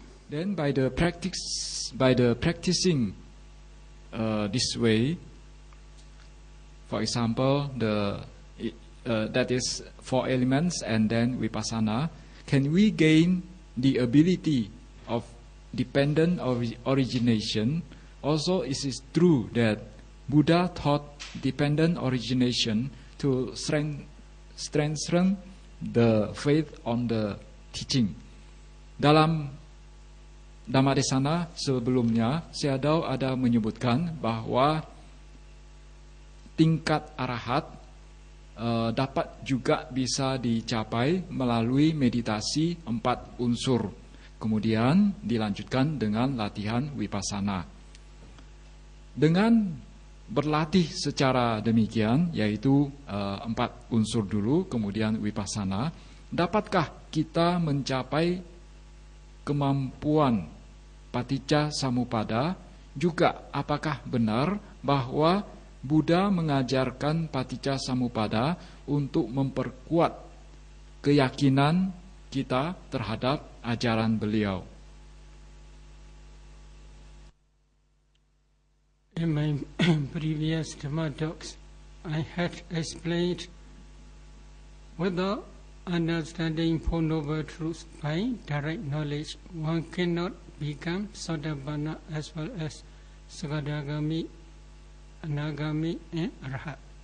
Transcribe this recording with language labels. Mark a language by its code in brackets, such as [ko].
[en] Then by the practicing this way, for example, that is 4 elements and then vipassana, can we gain the ability of dependent origination? Also, it is true that Buddha taught dependent origination to strengthen the faith on the teaching. [id] Dalam Dhammadesana sebelumnya, Sayadaw ada menyebutkan bahwa tingkat arahat dapat juga bisa dicapai melalui meditasi 4 unsur. Kemudian dilanjutkan dengan latihan vipassana. Dengan berlatih secara demikian, yaitu 4 unsur dulu, kemudian vipassana, dapatkah kita mencapai kemampuan paticca samuppada? Juga apakah benar bahwa Buddha mengajarkan paticca samuppada untuk memperkuat keyakinan kita terhadap ajaran beliau? [en] In my previous Dhamma talks, I had explained whether understanding Four Noble Truths by direct knowledge, one cannot become Sotapanna as well as Sakadagami, Anagami and Arhat.